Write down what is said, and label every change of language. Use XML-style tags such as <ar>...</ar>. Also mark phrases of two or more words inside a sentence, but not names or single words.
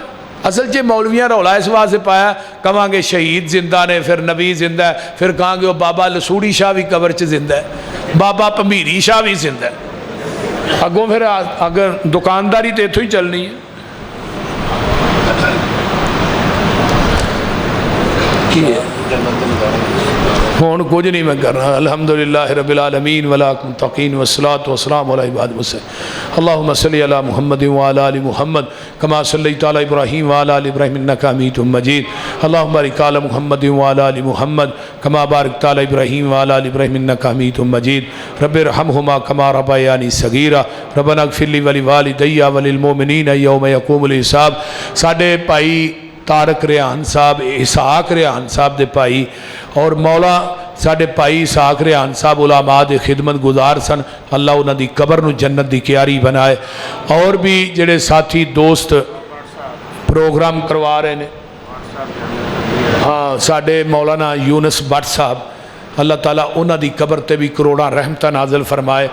<pa>اصل چ مولویاں رولا اس واسطے پایا، کہانگے شہید زندہ نے، پھر نبی زندہ ہے، پھر کہانگے وہ بابا لسوڑی شاہ بھی قبر چ زندہ ہے، بابا بھمبیری شاہ بھی زندہ ہے. اگوں پھر اگر دکانداری تو اتھوں ہی چلنی ہے. ہن کجھ نہیں میں کرنا.</pa> <ar>الحمد لله رب العالمين وللمتقين والصلاة والسلام على عباد المرسلين. اللهم صل على محمد وعلى آل محمد كما صليت على إبراهيم وعلى آل إبراهيم إنك حميد مجيد. اللهم بارك على محمد وعلى آل محمد كما باركت على إبراهيم وعلى آل إبراهيم إنك حميد مجيد. رب ارحمهما كما ربياني صغيرا ربنا اغفر لي ولوالدي وللمؤمنين يوم يقوم الحساب.</ar> <pa>ساڈے بھائی طارق ریحان صاحب، اسحاق ریحان صاحب دے بھائی اور مولا ساڈے بھائی اسحاق ریحان صاحب علماء دے خدمت گزار سن. اللہ انہاں دی قبر نوں جنت دی کیاری بنائے۔ اور بھی جیہڑے ساتھی دوست پروگرام کروا رہے نے، ہاں ساڈے مولانا یونس بھٹ صاحب، اللہ تعالیٰ انہاں دی قبر تے بھی کروڑاں رحمتاں نازل فرمائے.</pa>